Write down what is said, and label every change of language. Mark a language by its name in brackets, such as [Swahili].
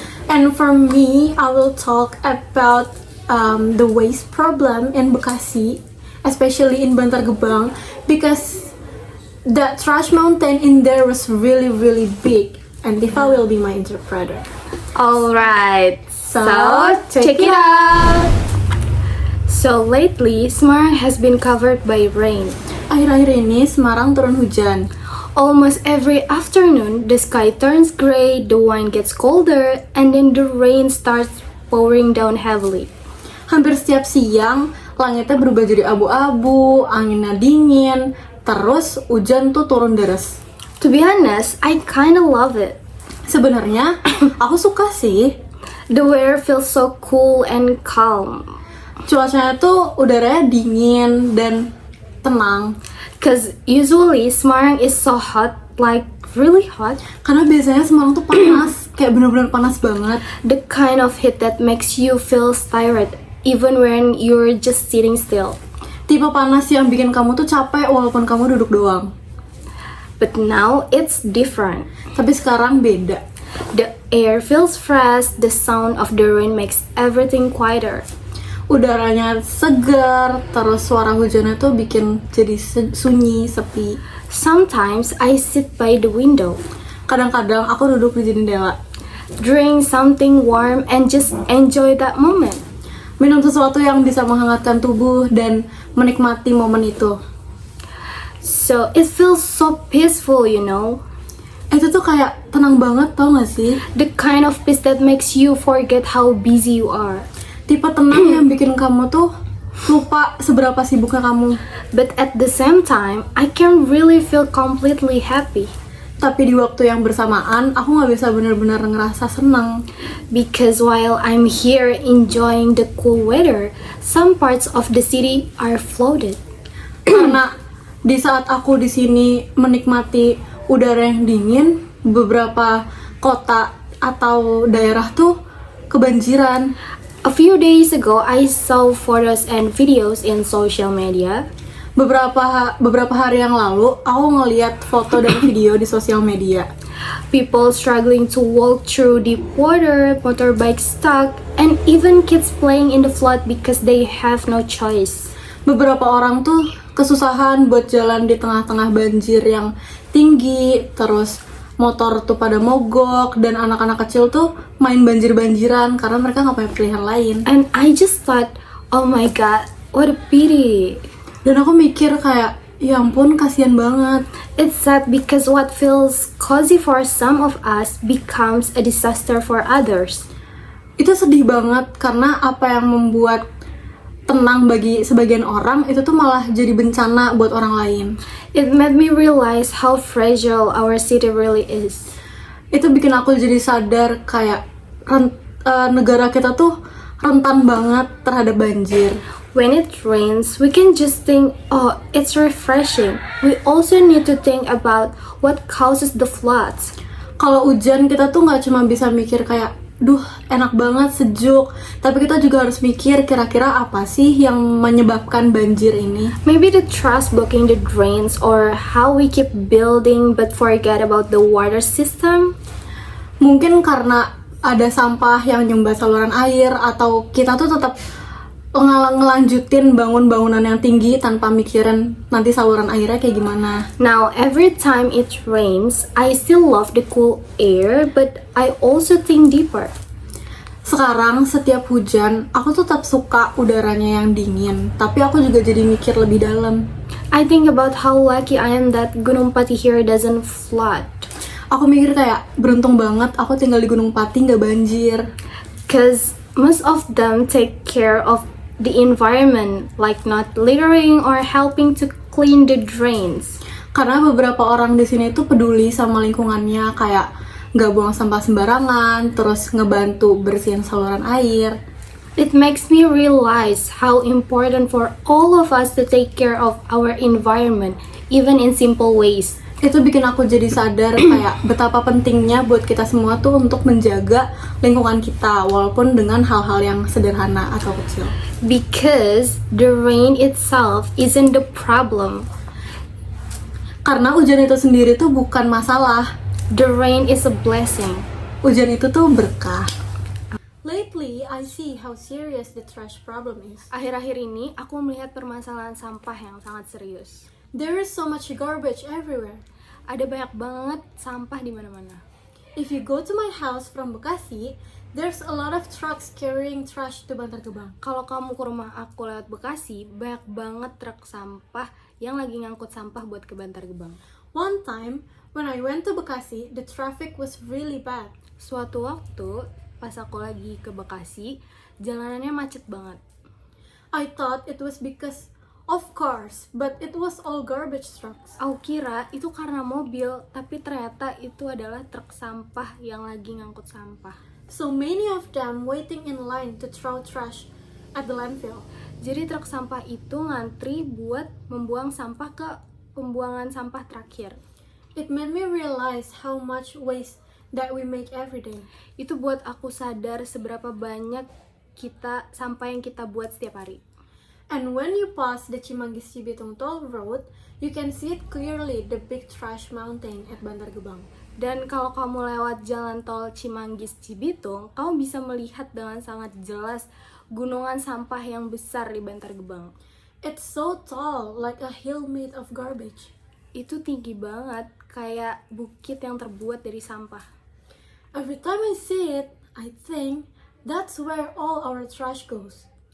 [English] And for me, I will talk about the waste problem in Bekasi, especially in Bantar Gebang, because the trash mountain in there was really big. And Diva will be my interpreter. Alright, So, check it out! So lately, Semarang has been covered by rain. [Indonesian] Akhir-akhir ini Semarang turun hujan. [English] Almost every afternoon, the sky turns gray, the wind gets colder, and then the rain starts pouring down heavily. [Indonesian] Hampir setiap siang, langitnya berubah jadi abu-abu, anginnya dingin, terus hujan tuh turun deras. [English] To be honest, I kinda love it. [Indonesian] Sebenarnya aku suka sih. [English] The weather feels so cool and calm. [Indonesian] Cuacanya tuh udaranya dingin dan tenang. [English] Cause usually Semarang is so hot, like really hot. [Indonesian] Karena biasanya Semarang tuh panas, kayak bener-bener panas banget. [English] The kind of heat that makes you feel tired, even when you're just sitting still. [Indonesian] Tipe panas yang bikin kamu tuh capek walaupun kamu duduk doang. [English] But now it's different. [Indonesian] Tapi sekarang beda. [English] The air feels fresh, the sound of the rain makes everything quieter. [Indonesian] Udaranya segar, terus suara hujannya tuh bikin jadi sunyi, sepi. [English] Sometimes I sit by the window, [Indonesian] Kadang-kadang aku duduk di jendela, [English] drink something warm and just enjoy that moment. [Indonesian] minum sesuatu yang bisa menghangatkan tubuh dan menikmati momen itu. [English] So it feels so peaceful, you know? [Indonesian] Itu tuh kayak tenang banget, tau gak sih? [English] The kind of peace that makes you forget how busy you are. [Indonesian] Tipe tenang yang bikin kamu tuh lupa seberapa sibuknya kamu. [English] But at the same time, I can really feel completely happy. [Indonesian] Tapi di waktu yang bersamaan, aku gak bisa benar-benar ngerasa senang. [English] Because while I'm here enjoying the cool weather, some parts of the city are flooded. [Indonesian] Karena di saat aku di sini menikmati udara yang dingin, beberapa kota atau daerah tuh kebanjiran. [English] A few days ago, I saw photos and videos in social media. [Indonesian] Beberapa hari yang lalu, aku ngeliat foto dan video di sosial media. [English] People struggling to walk through deep water, motorbikes stuck, and even kids playing in the flood because they have no choice. [Indonesian] Beberapa orang tuh kesusahan buat jalan di tengah-tengah banjir yang tinggi, terus motor tuh pada mogok, dan anak-anak kecil tuh main banjir-banjiran karena mereka nggak punya pilihan lain. [English] And I just thought, oh my god, what a pity. [Indonesian] Dan aku mikir kayak, ya ampun, kasihan banget. [English] It's sad because what feels cozy for some of us becomes a disaster for others. [Indonesian] Itu sedih banget karena apa yang membuat tenang bagi sebagian orang itu tuh malah jadi bencana buat orang lain. [English] It made me realize how fragile our city really is. [Indonesian] Itu bikin aku jadi sadar kayak negara kita tuh rentan banget terhadap banjir. [English] When it rains, we can just think, oh, it's refreshing. We also need to think about what causes the floods. [Indonesian] Kalau hujan kita tuh nggak cuma bisa mikir kayak, duh enak banget sejuk, tapi kita juga harus mikir kira-kira apa sih yang menyebabkan banjir ini. [English] Maybe the trash blocking the drains or how we keep building but forget about the water system. [Indonesian] Mungkin karena ada sampah yang nyumbat saluran air, atau kita tuh tetap ngelanjutin bangun bangunan yang tinggi tanpa mikirin nanti saluran airnya kayak gimana. [English] Now, every time it rains, I still love the cool air, but I also think deeper. [Indonesian] Sekarang setiap hujan, aku tetap suka udaranya yang dingin, tapi aku juga jadi mikir lebih dalam. [English] I think about how lucky I am that Gunung Pati here doesn't flood. [Indonesian] Aku mikir kayak, beruntung banget aku tinggal di Gunung Pati nggak banjir. [English] Cause most of them take care of the environment, like not littering or helping to clean the drains. [Indonesian] Karena beberapa orang di sini tuh peduli sama lingkungannya, kayak nggak buang sampah sembarangan, terus ngebantu bersihin saluran air. [English] It makes me realize how important for all of us to take care of our environment, even in simple ways. [Indonesian] Itu bikin aku jadi sadar kayak betapa pentingnya buat kita semua tuh untuk menjaga lingkungan kita walaupun dengan hal-hal yang sederhana atau kecil. [English] Because the rain itself isn't the problem. [Indonesian] Karena hujan itu sendiri tuh bukan masalah. [English] The rain is a blessing. [Indonesian] Hujan itu tuh berkah. [English] Lately, I see how serious the trash problem is. [Indonesian] Akhir-akhir ini, aku melihat permasalahan sampah yang sangat serius. [English] There is so much garbage everywhere. [Indonesian] Ada banyak banget sampah di mana-mana. [English] If you go to my house from Bekasi, there's a lot of trucks carrying trash to Bantar Gebang. [Indonesian] Kalau kamu ke rumah aku lewat Bekasi, banyak banget truk sampah yang lagi ngangkut sampah buat ke Bantar Gebang. [English] One time, when I went to Bekasi, the traffic was really bad. [Indonesian] Suatu waktu, pas aku lagi ke Bekasi, jalanannya macet banget. [English] I thought it was because of cars, but it was all garbage trucks. [Indonesian] Aku kira itu karena mobil, tapi ternyata itu adalah truk sampah yang lagi ngangkut sampah. [English] So many of them waiting in line to throw trash at the landfill. [Indonesian] Jadi truk sampah itu ngantri buat membuang sampah ke pembuangan sampah terakhir. [English] It made me realize how much waste that we make every day. [Indonesian] Itu buat aku sadar seberapa banyak sampah yang kita buat setiap hari. [English] And when you pass the Cimanggis Cibitung Toll Road, you can see it clearly, the big trash mountain at Bantar Gebang. [Indonesian] Dan kalau kamu lewat jalan tol Cimanggis Cibitung, kamu bisa melihat dengan sangat jelas gunungan sampah yang besar di Bantar Gebang. [English] It's so tall, like a hill made of garbage. [Indonesian] Itu tinggi banget, kayak bukit yang terbuat dari sampah. [English] Every time I see it, I think that's where all our trash goes.